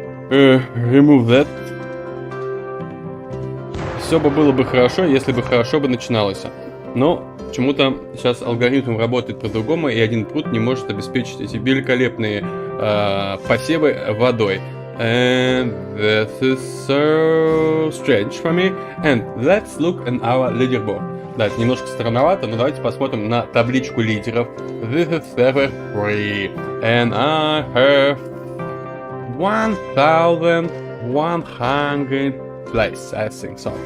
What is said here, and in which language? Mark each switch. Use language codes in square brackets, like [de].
[en] Remove that. [ru] Все бы было бы хорошо, если бы хорошо бы начиналось. Но почему-то сейчас алгоритм работает по-другому, и один пруд не может обеспечить эти великолепные посевы водой. [en] And this is so strange for me. And let's look at our leaderboard. [ru] Да, это немножко странновато, но давайте посмотрим на табличку лидеров. [en] This is server 3. And I have 1100 place, I think so.